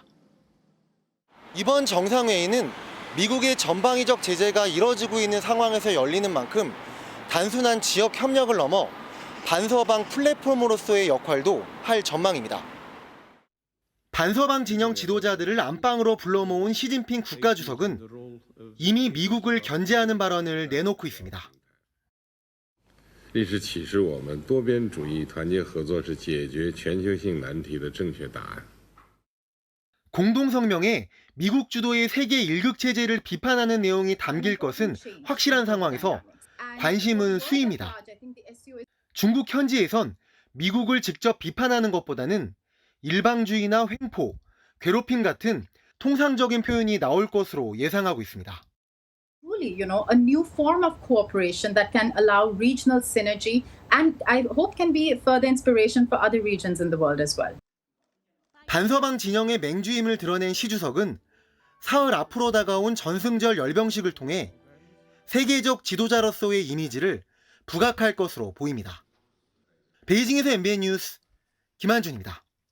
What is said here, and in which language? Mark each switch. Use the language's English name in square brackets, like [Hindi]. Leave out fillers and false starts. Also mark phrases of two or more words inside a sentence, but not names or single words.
[Korean] 이번 정상회의는 미국의 전방위적 제재가 이뤄지고 있는 상황에서 열리는 만큼 단순한 지역 협력을 넘어 반서방 플랫폼으로서의 역할도 할 전망입니다. 반서방 진영 지도자들을 안방으로 불러 모은 시진핑 국가주석은 이미 미국을 견제하는 발언을 내놓고 있습니다. [Chinese] 历史启示我们多边主义团结合作是解决全球性难题的正确答案。 [Korean] 공동 성명에 미국 주도의 세계 일극 체제를 비판하는 내용이 담길 것은 확실한 상황에서 관심은 수위입니다. 중국 현지에선 미국을 직접 비판하는 것보다는 일방주의나 횡포, 괴롭힘 같은 통상적인 표현이 나올 것으로 예상하고 있습니다. [English] Truly, a new form of cooperation that can allow regional synergy and I hope can be further inspiration for other regions in the world as well. [Korean] 반서방 진영의 맹주임을 드러낸 시 주석은 사흘 앞으로 다가온 전승절 열병식을 통해 세계적 지도자로서의 이미지를 부각할 것으로 보입니다. 베이징에서 MBN 뉴스 김한준입니다.